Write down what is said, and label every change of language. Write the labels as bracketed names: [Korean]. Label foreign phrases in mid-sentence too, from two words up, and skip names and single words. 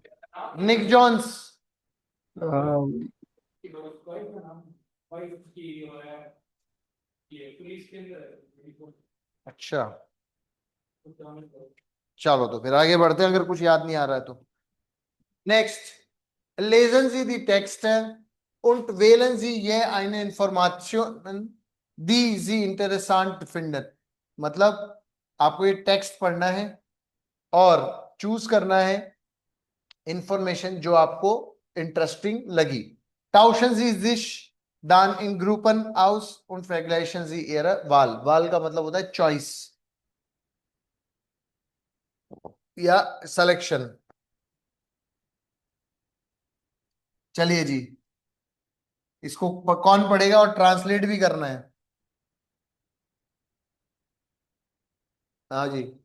[Hindi] निक जॉन्स। हाँ। अच्छा, चलो तो फिर आगे बढ़ते हैं, अगर कुछ याद नहीं आ रहा है तो। नेक्स्ट, [German] lesen Sie die Texte und wählen Sie je eine Information, die Sie interessant finden। [Hindi] मतलब आपको ये टेक्स्ट पढ़ना है और चूज करना है इंफॉर्मेशन जो आपको इंटरेस्टिंग लगी। [German] Tauschen Sie sich dann in Gruppen aus und vergleichen Sie Ihre Wahl। [Hindi] वाल का मतलब होता है चॉइस या सिलेक्शन। चलिए जी, इसको कौन पढ़ेगा और ट्रांसलेट भी करना है? हाँ जी।